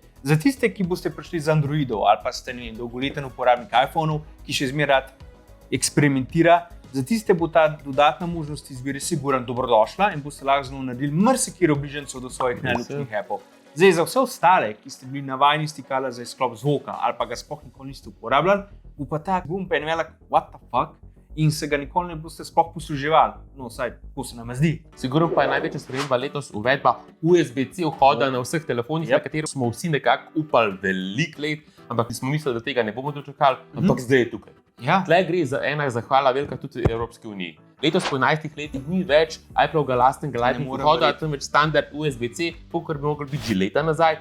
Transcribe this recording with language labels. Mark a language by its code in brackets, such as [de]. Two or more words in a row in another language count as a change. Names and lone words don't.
[sl] Za tiste, ki boste prišli z Androidov ali pa ste dolgoleten uporabnik iPhone-ov, ki še zmeraj rad eksperimentira, za tiste bo ta dodatna možnost izbire sigurno dobrodošla in boste lahko znova naredili marsikatero bližnjico do svojih najljubših appov. Zdaj, za vse ostale, ki ste bili navajeni stikala za izklop zvoka ali pa ga sploh nikoli niste uporabljali, bo pa ta gumb en velik [en] what the fuck [sl] in se ga nikoli ne boste sploh posluževali. No, vsaj tako se nam zdi. Sigurno pa je največja sprememba letos uvedba USB-C vhoda na vseh telefonih, na katerih smo vsi nekako upali veliko let, ampak smo mislili, da tega ne bomo dočakali, ampak zdaj je tukaj. Ja. Tle gre za ena zahvala velika tudi Evropski uniji. Letos po 11 letih ni več Appleovega lastnega Lightning vhoda, temveč standard USB-C, kakor bi mogli biti že leta nazaj.